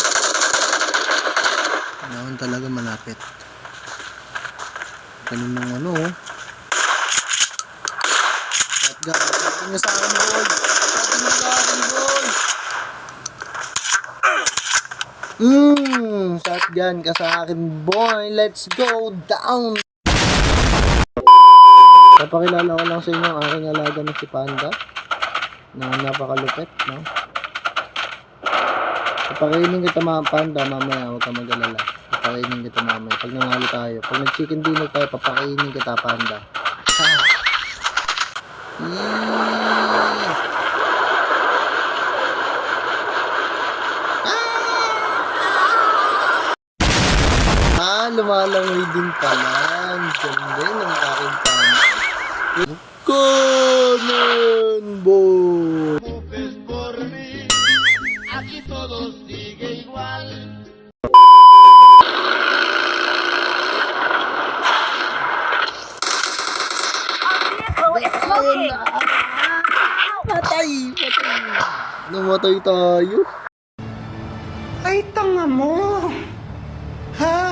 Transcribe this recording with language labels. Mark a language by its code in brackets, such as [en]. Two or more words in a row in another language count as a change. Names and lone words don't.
[tl] Kailangan talaga malapit. Ganun ng ano oh. Shotgun. Shotgun niya sa akin boy. Shotgun niya sa akin boy. Shotgun ka sa akin boy. [en] Let's go down. [tl] Papakilala ko lang sa inyo ang aking alaga na si Panda na napakalupit, no? Papakainin kita mga Panda mamaya, huwag ka mag-alala. Papakainin kita mamaya. Pag nanalo tayo, pag nag- [en] chicken dinner [tl] tayo, papakainin kita Panda. Lumalangoy din pala. Ganda ng aking Panda. Kanan boy. [es] Mujes por mí, aquí todo sigue igual. [tl] Smoking! Patay! Namatay tayo. Ay, tanga mo! Ha?